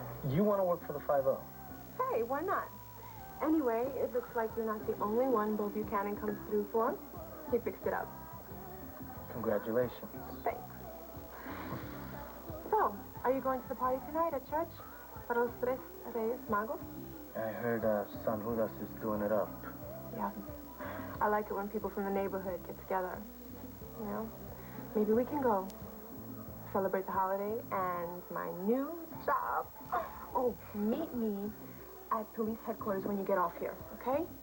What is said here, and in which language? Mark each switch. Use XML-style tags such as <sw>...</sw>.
<en>You want to work for the 5-0? Hey, why not? Anyway, it looks like you're not the only one Bo Buchanan comes through for. He fixed it up. Congratulations. Thanks. So, are you going to the party tonight at church?</en> <es>Para los tres Reyes Magos?</es> <en>I heard San Judas is doing it up. Yeah. I like it when people from the neighborhood get together. You know? Maybe we can go. Celebrate the holiday and my new job. Oh, meet me at police headquarters when you get off here, okay?</en>